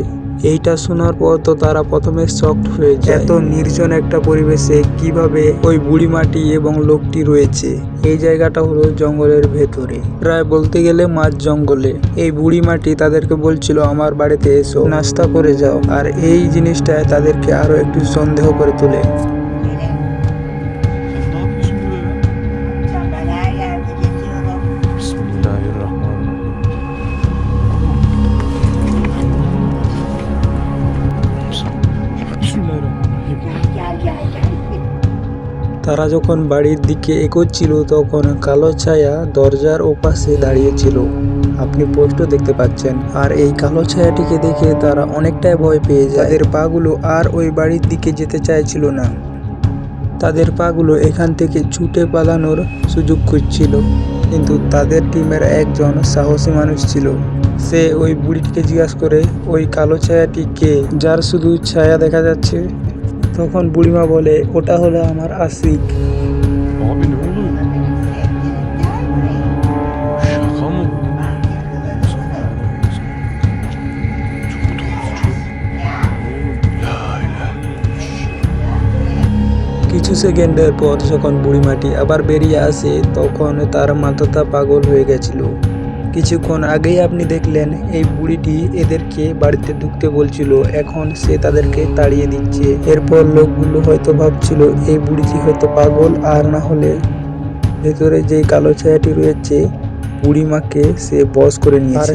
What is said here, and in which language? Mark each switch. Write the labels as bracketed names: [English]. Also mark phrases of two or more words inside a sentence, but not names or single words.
[Bangla] এইটা শোনার পর তো তারা প্রথমে শকড হয়ে যায়, এত নির্জন একটা পরিবেশে কিভাবে ওই বুড়িমাটি এবং লোকটি রয়েছে। এই জায়গাটা হলো জঙ্গলের ভেতরে, প্রায় বলতে গেলে মাঝ জঙ্গলে। এই বুড়িমাটি তাদেরকে বলছিল আমার বাড়িতে এসো, নাস্তা করে যাও, আর এই জিনিসটায় তাদেরকে আরো একটু সন্দেহ করে তোলে। [Turkish] Ben her yerde geziyorum. [Arabic] بسم الله الرحمن الرحيم. بسم الله الرحمن الرحيم. [Turkish] Gel gel gel. [Bangla] তারা যখন বাড়ির দিকে এগোচ্ছিল তখন কালো ছায়া দরজার ওপাশে দাঁড়িয়েছিল, আপনি পোস্টও দেখতে পাচ্ছেন। আর এই কালো ছায়াটিকে দেখে তারা অনেকটাই ভয় পেয়ে যায়। তাদের পাগুলো আর ওই বাড়ির দিকে যেতে চাইছিল না, তাদের পাগুলো এখান থেকে ছুটে পালানোর সুযোগ খুঁজছিল। কিন্তু তাদের টিমের একজন সাহসী মানুষ ছিল, সে ওই বুড়িটিকে জিজ্ঞাসা করে ওই কালো ছায়াটি কে, যার শুধু ছায়া দেখা যাচ্ছে। তখন বুড়িমা বলে ওটা হলো আমার আশিক। [Turkish] Abi ne oluyor? Şaka mı bu? Çok tuhaf, çok. [Arabic] لا إله. [Bangla] কিছু সেকেন্ডের পর যখন বুড়িমাটি আবার বেরিয়ে আসে তখন তার মাথাটা পাগল হয়ে গেছিল। কিছুক্ষণ আগেই আপনি দেখলেন এই বুড়িটি এদেরকে বাড়িতে ঢুকতে বলছিল, এখন সে তাদেরকে তাড়িয়ে দিচ্ছে। এরপর লোকগুলো হয়তো ভাবছিল এই বুড়িটি হয়তো পাগল, আর না হলে ভেতরে যে কালো ছায়াটি রয়েছে বুড়িমাকে সে বশ করে নিয়েছে।